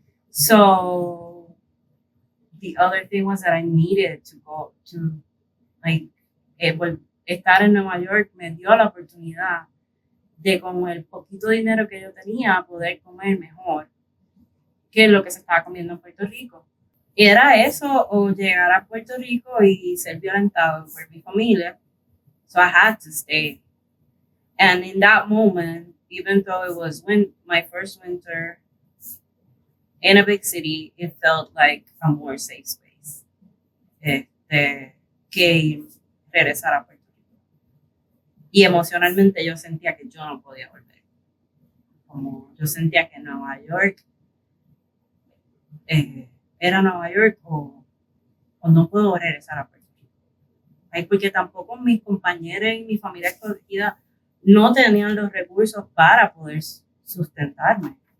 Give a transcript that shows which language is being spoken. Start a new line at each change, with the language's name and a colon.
English: So the other thing was that I needed to go to, like,
Spanish: estar en Nueva York me dio la oportunidad de, con el poquito dinero que yo tenía, poder comer mejor que lo que se estaba comiendo en Puerto Rico. Y era eso o llegar a Puerto Rico y ser violentado por mi familia.
English: So I had to stay. And in that moment, even though it was my first winter in a big city, it felt like a more safe space
Spanish: que regresar a Puerto Rico. Y emocionalmente yo sentía que yo no podía volver. Como yo sentía que Nueva York era Nueva York o no puedo regresar a Puerto Rico. Porque tampoco mis compañeros y mi familia escogida no tenían los recursos para poder sustentarme.